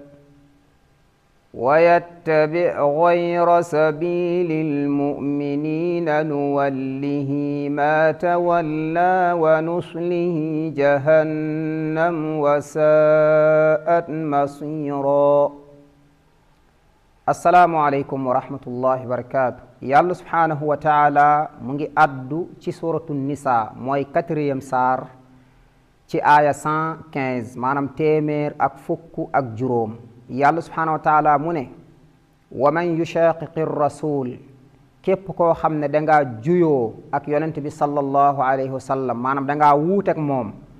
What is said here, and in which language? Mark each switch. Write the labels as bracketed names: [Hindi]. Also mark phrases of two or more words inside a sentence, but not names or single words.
[Arabic] ويتبع غير سبيل المؤمنين نوله ما تولى ونصله جهنم وساءت مصيرا السلام عليكم ورحمة الله وبركاته [Wolof] yàlla [Arabic] سبحانه وتعالى [Wolof] mu ngi addu ci suratu nisa mooy 4e saar ci aaya 115 maanaam téeméer ak fukk ak juróom yàlla subhanahu wa taala mu ne [Arabic] ومن يشاقق الرسول [Wolof] képp koo xam ne dangaa juyoo ak yonent bi [Arabic] صلى الله عليه وسلم [Wolof] maanaam dangaa wuuteeg moom